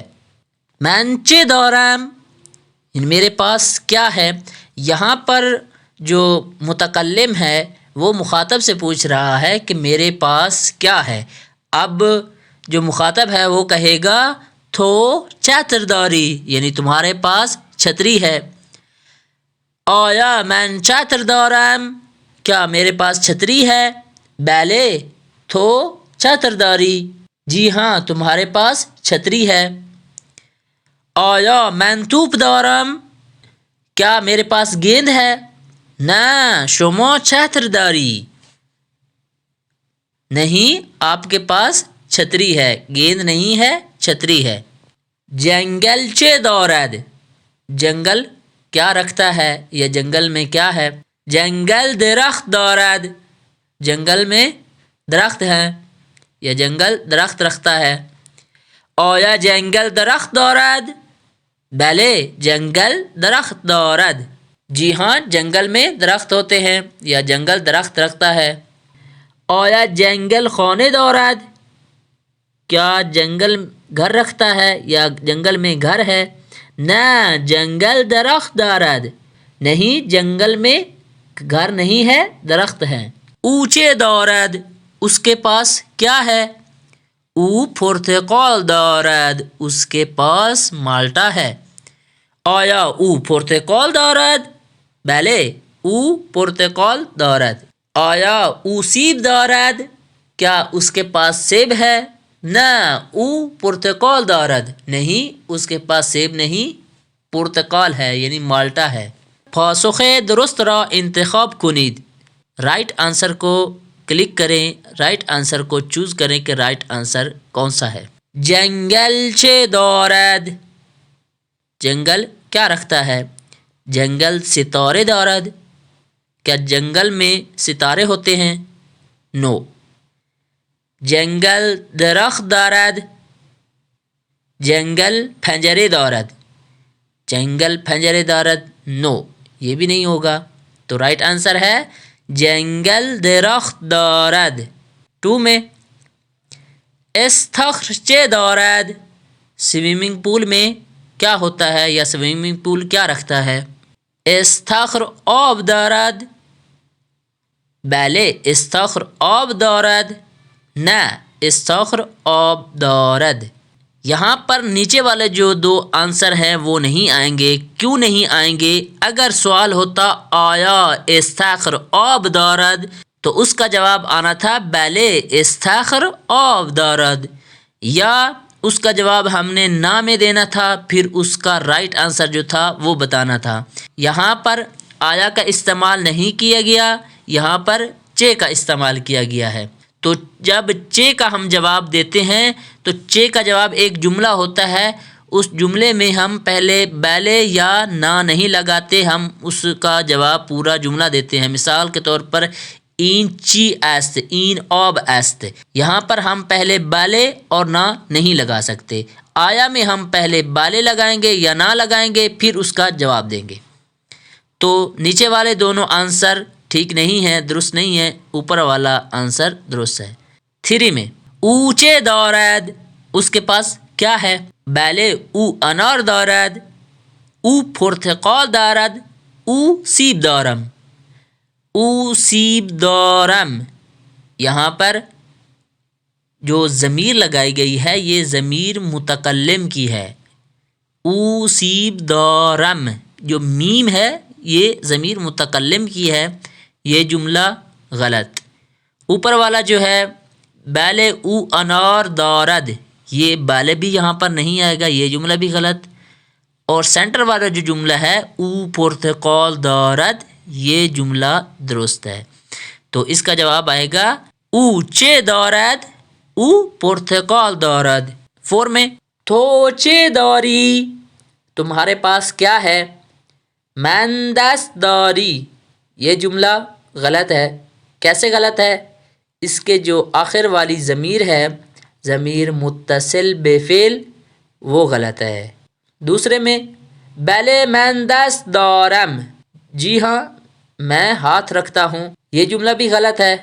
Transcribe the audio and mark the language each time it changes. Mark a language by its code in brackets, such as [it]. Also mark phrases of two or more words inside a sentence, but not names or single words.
[fa] من چے دارم، [ur] میرے پاس کیا ہے۔ یہاں پر جو متکلم ہے وہ مخاطب سے پوچھ رہا ہے کہ میرے پاس کیا ہے۔ اب جو مخاطب ہے وہ کہے گا [fa] تو چتر داری، [ur] یعنی تمہارے پاس چھتری ہے۔ [fa] آیا من چتر دارم، [ur] کیا میرے پاس چھتری ہے۔ [fa] بلے تو چتر داری، [ur] جی ہاں تمہارے پاس چھتری ہے۔ [fa] آیا من توپ دارم، [ur] کیا میرے پاس گیند ہے۔ [fa] نہ شما چتر داری، [ur] نہیں آپ کے پاس چھتری ہے، گیند نہیں ہے چھتری ہے۔ [fa] جنگل چے دارد، [ur] جنگل کیا رکھتا ہے یا جنگل میں کیا ہے۔ [fa] جنگل درخت دارد، [ur] جنگل میں درخت ہے یا جنگل درخت رکھتا ہے۔ [fa] آیا جنگل درخت دارد، بلے جنگل درخت دارد، [ur] جی ہاں جنگل میں درخت ہوتے ہیں یا جنگل درخت رکھتا ہے۔ [fa] آیا جنگل خانے دارد، [ur] کیا جنگل گھر رکھتا ہے یا جنگل میں گھر ہے۔ [fa] نہ جنگل درخت دارد، [ur] نہیں جنگل میں گھر نہیں ہے، درخت ہے. [fa] اونچے دارد [ur] اس کے پاس کیا ہے؟ [fa] او پرتقال دارد [ur] اس کے پاس مالٹا ہے. [fa] آیا او پرتقال دارد؟ بله او پرتقال دارد. آیا او سیب دارد؟ [ur] کیا اس کے پاس سیب ہے؟ [fa] نه او پرتقال دارد. [ur] نہیں اس کے پاس سیب نہیں، پرتقال ہے یعنی مالٹا ہے. [fa] پاسخ درست را انتخاب کنید. [en] right answer [ur] کو کلک کریں، [en] right answer [ur] کو چوز کریں کہ [en] right answer [ur] کون سا ہے. [fa] جنگل چه دارد؟ [ur] جنگل کیا رکھتا ہے؟ [fa] جنگل ستارے دارد. [ur] کیا جنگل میں ستارے ہوتے ہیں؟ [fa] نو. جنگل درخت دارد. جنگل پنجره دارد. جنگل پنجره دارد. [ur] نو، یہ بھی نہیں ہوگا. تو رائٹ آنسر ہے [fa] جنگل درخت دارد. 2 میں استخر چه دارد؟ [en] swimming pool [ur] میں کیا ہوتا ہے یا [en] swimming pool [ur] کیا رکھتا ہے؟ [fa] استخر آب دارد. بله استخر آب دارد. نه استخر آب دارد. [ur] یہاں پر نیچے والے جو 2 آنسر ہیں وہ نہیں آئیں گے. کیوں نہیں آئیں گے؟ اگر سوال ہوتا [fa] آیا استخر آب دارد [ur] تو اس کا جواب آنا تھا [fa] بله استخر آب دارد، [ur] یا اس کا جواب ہم نے نا میں دینا تھا، پھر اس کا [en] right answer [ur] جو تھا وہ بتانا تھا. یہاں پر آیا کا استعمال نہیں کیا گیا، یہاں پر چے کا استعمال کیا گیا ہے. تو جب چے کا ہم جواب دیتے ہیں تو چے کا جواب ایک جملہ ہوتا ہے. اس جملے میں ہم پہلے بله یا نا نہیں لگاتے، ہم اس کا جواب پورا جملہ دیتے ہیں. مثال کے طور پر [fa] این چی است، این آب است. [ur] یہاں پر ہم پہلے بله اور نا نہیں لگا سکتے. آیا میں ہم پہلے بله لگائیں گے یا نا لگائیں گے، پھر اس کا جواب دیں گے. تو نیچے والے دونوں آنسر ٹھیک نہیں ہے، درست نہیں ہے. اوپر والا آنسر درست ہے. 3 میں [fa] اونچے دارد [ur] اس کے پاس کیا ہے؟ [fa] بله او انار دارد. او پرتقال دارد. او سیب دارم. او سیب دارم. [ur] یہاں پر جو ضمیر لگائی گئی ہے یہ ضمیر متکلم کی ہے. [fa] او سیب دارم [ur] جو میم ہے یہ ضمیر متکلم کی ہے، یہ جملہ غلط. اوپر والا جو ہے [fa] بله او انار دارد، [ur] یہ بله بھی یہاں پر نہیں آئے گا، یہ جملہ بھی غلط. اور سینٹر والا جو جملہ ہے [fa] او پرتقال دارد، [ur] یہ جملہ درست ہے. تو اس کا جواب آئے گا [fa] او چه دارد، او پرتقال دارد. [ur] 4 میں [fa] تو چه داری؟ [ur] تمہارے پاس کیا ہے؟ [fa] من دست داری، [ur] یہ جملہ غلط ہے. کیسے غلط ہے؟ اس کے جو آخر والی ضمیر ہے، ضمیر متصل بے فعل، وہ غلط ہے. دوسرے میں [fa] بله من دست دارم، [ur] جی ہاں میں ہاتھ رکھتا ہوں، یہ جملہ بھی غلط ہے.